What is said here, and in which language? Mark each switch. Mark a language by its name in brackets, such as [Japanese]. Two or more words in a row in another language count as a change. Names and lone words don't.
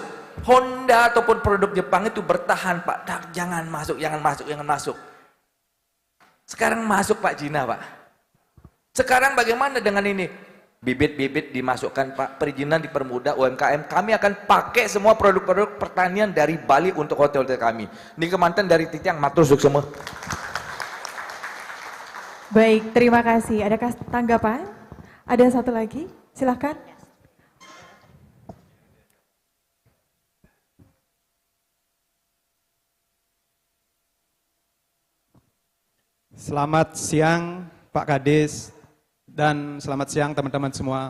[Indonesian] Honda ataupun produk Jepang itu bertahan Pak. Jangan masuk, jangan masuk, jangan masuk. Sekarang masuk Pak Cina Pak. Sekarang bagaimana dengan ini? Bibit-bibit dimasukkan Pak, perizinan dipermudah UMKM. Kami akan pakai semua produk-produk pertanian dari Bali untuk hotel-hotel kami. Ini kemantan dari Titiang, [Balinese] matur suksema. [Indonesian] Baik, terima kasih. Adakah tanggapan? Ada satu lagi, silahkan. Selamat siang Pak Kades dan selamat siang teman-teman semua.